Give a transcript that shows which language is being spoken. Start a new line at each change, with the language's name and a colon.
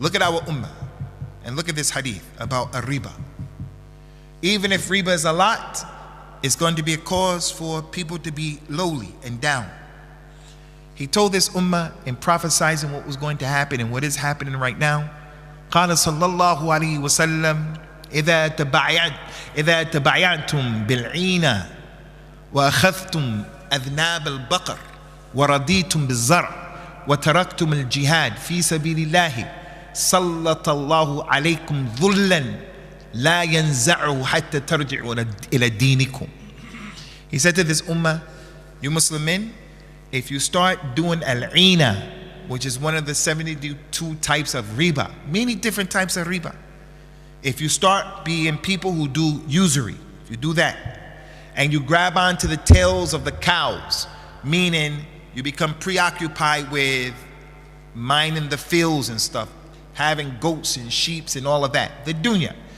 English: Look at our ummah and look at this hadith about a riba. Even if riba is a lot, it's going to be a cause for people to be lowly and down. He told this ummah in prophesizing what was going to happen and what is happening right now.
Arabic: قال صلى الله عليه وسلم إذا تبايعتم بالعينة وأخذتم أذناب البقر ورضيتم بالزرع وتركتم الجهاد في سبيل الله سلط الله عليكم ذلا لا ينزعه حتى ترجعوا إلى دينكم.
English: He said to this ummah, you Muslim men, if you start doing al-ina, which is one of the 72 types of riba, many different types of riba. If you start being people who do usury, if you do that, and you grab onto the tails of the cows, meaning you become preoccupied with mining the fields and stuff, having goats and sheep and all of that, the dunya.